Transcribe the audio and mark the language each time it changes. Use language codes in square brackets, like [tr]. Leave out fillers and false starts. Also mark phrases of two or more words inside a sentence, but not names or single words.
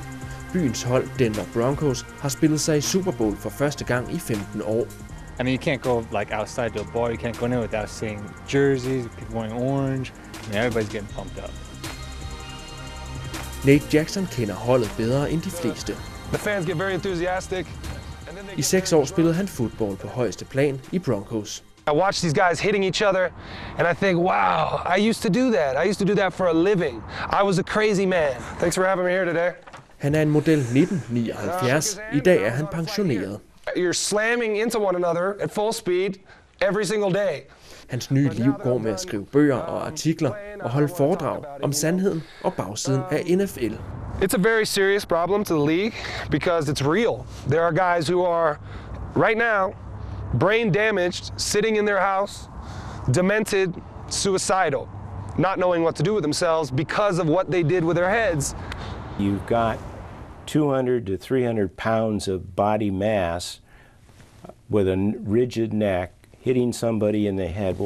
[da] Byens hold, Denver Broncos, har spillet sig i Superbowl for første gang i 15 år. [en] I mean, you can't go like outside to a bar. You can't go in there without seeing jerseys, people wearing orange. I mean, everybody's getting pumped up. [da] Nate Jackson kender holdet bedre end de fleste. [en] The fans get very enthusiastic. [da] I 6 år spillede han fodbold på højeste plan i Broncos. [en] I watch these guys hitting each other, and I think, wow, I used to do that. I used to do that for a living. I was a crazy man. Thanks for having me here today. [da] Han er en model 1979. I dag er han pensioneret. [en] You're slamming into one another at full speed every single day. [da] Hans nye liv går med at skrive bøger og artikler og holde foredrag om sandheden og bagsiden af NFL. [en] It's a very serious problem to the league because it's real. There are guys who are, right now, brain damaged, sitting in their house, demented, suicidal, not knowing what to do with themselves because of what they did with their heads. You've got 200 to 300 pounds of body mass with a rigid neck hitting somebody in the head.